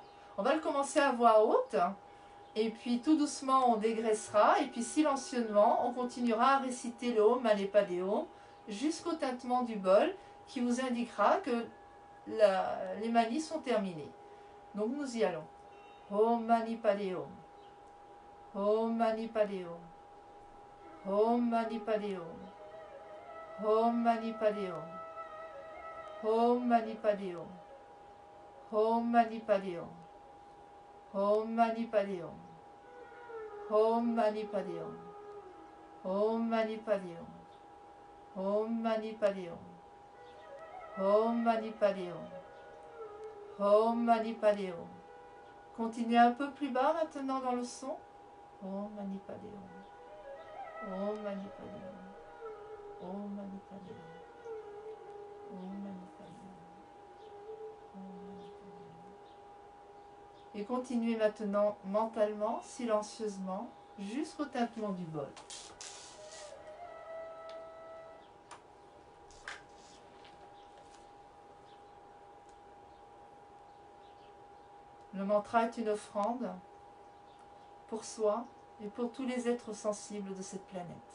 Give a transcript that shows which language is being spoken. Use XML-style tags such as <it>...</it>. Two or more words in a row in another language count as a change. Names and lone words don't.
<fr>On va le commencer à voix haute. Et puis tout doucement, on dégraissera. Et puis silencieusement, on continuera à réciter le</fr> <sa>ॐ मणि पद्मे हूँ</sa> <fr>jusqu'au tintement du bol qui vous indiquera que les manies sont terminées. Donc nous y allons.</fr> <sa>ॐ मणि पद्मे हूँ. ॐ मणि पद्मे हूँ. ॐ मणि पद्मे हूँ। ॐ मणि पद्मे हूँ. ॐ मणि पद्मे हूँ। ॐ मणि पद्मे हूँ. ॐ मणि पद्मे हूँ। ॐ मणि पद्मे हूँ. ॐ मणि पद्मे हूँ। ॐ मणि पद्मे हूँ. ॐ मणि पद्मे हूँ। ॐ मणि पद्मे हूँ.</sa> <fr>Continuez un peu plus bas maintenant dans le son.</fr> <sa>ॐ मणि पद्मे हूँ. ॐ मणि पद्मे हूँ। ॐ मणि पद्मे हूँ. ॐ मणि पद्मे हूँ। ॐ मणि पद्मे हूँ.</sa> <fr>Et continuez maintenant mentalement, silencieusement, jusqu'au tintement du bol. Le mantra est une offrande pour soi et pour tous les êtres sensibles de cette planète.</fr>